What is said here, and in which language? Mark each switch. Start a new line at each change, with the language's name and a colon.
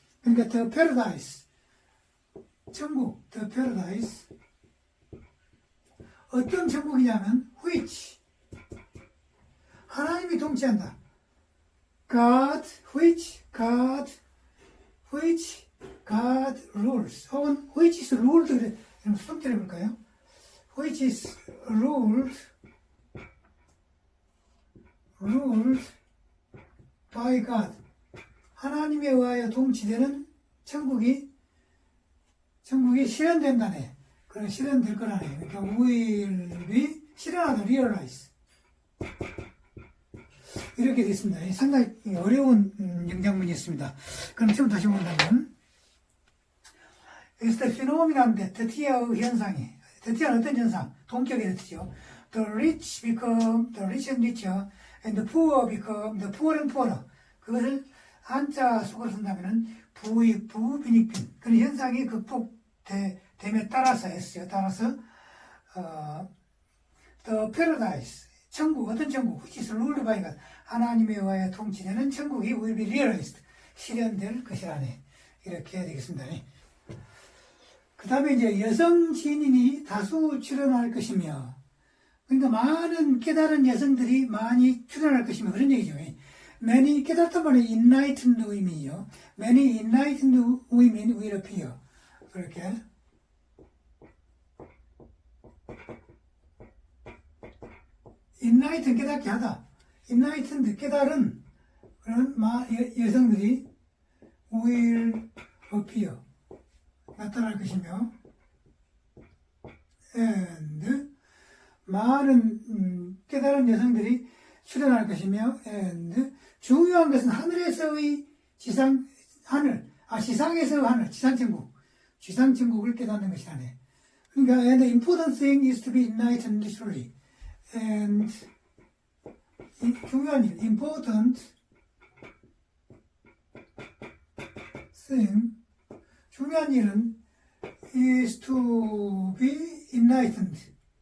English: 그러니까 the paradise. 천국, the paradise.
Korean: 어떤 천국이냐면 which 하나님이 통치한다.
English: which God rules. 혹은 which is ruled.
Korean: 그럼 수동태를 해볼까요?
English: which is ruled by God.
Korean: 하나님에 의하여 통치되는 천국이 실현된다네. 그럼 실현될 거라네. 그러니까
English: will be 실현하다, realize.
Korean: 이렇게 됐습니다. 상당히 어려운 영장문이었습니다. 그럼 지금 다시 본다면 여기서 phenomenon 데트의 현상이 데트는 어떤 현상? 동격의 데트죠.
English: The rich become the rich and richer and the poor become the poorer and poorer.
Korean: 그것을 한자 속어로 쓴다면은 부익부 빈익빈 그런 현상이 극복됨에 따라서 했어요. 따라서 the paradise 천국 어떤 천국
English: which is ruled by God
Korean: 하나님에 의하여 통치되는 천국이
English: will be realized
Korean: 실현될 것이라네. 이렇게 해야 되겠습니다. 그 다음에 이제 여성 신인이 다수 출연할 것이며 그러니까 많은 깨달은 여성들이 많이 출연할 것이며 그런 얘기죠. Many 깨달았단 말이 enlightened women이요.
English: Many enlightened women will appear.
Korean: 그렇게 enlightened 깨닫게 하다. enlightened 깨달은 그런 여성들이
English: will appear
Korean: 나타날 것이며 and 많은 깨달은 여성들이 출현할 것이며 and 중요한 것은 하늘에서의 지상에서의 하늘, 지상천국을 깨닫는 것이라네.
English: 그러니까 and the important thing is to be enlightened truly. and
Korean: 중요한 일,
English: important thing,
Korean: 중요한 일은
English: is to be enlightened.